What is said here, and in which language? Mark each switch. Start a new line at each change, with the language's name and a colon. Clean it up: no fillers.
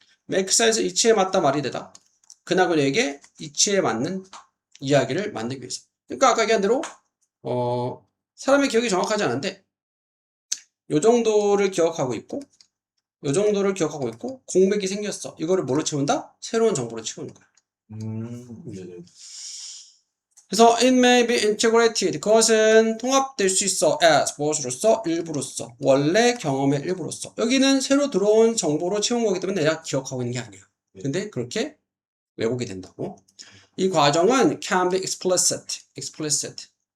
English: make sense,
Korean: 이치에 맞다 말이 되다. 그나 그녀에게 이치에 맞는 이야기를 만들기 위해서. 그러니까 아까 얘기한 대로 사람의 기억이 정확하지 않은데 요 정도를 기억하고 있고 요 정도를 기억하고 있고 공백이 생겼어. 이거를 뭘로 채운다? 새로운 정보로 채우는 거야. 네네. 그래서
English: it may be integrated.
Korean: 그것은 통합될 수 있어. as 무엇으로써? 일부로써. 원래 경험의 일부로써. 여기는 새로 들어온 정보로 채운 거기 때문에 내가 기억하고 있는 게 아니야. 근데 그렇게 왜곡이 된다고. 이 과정은
English: can be explicit.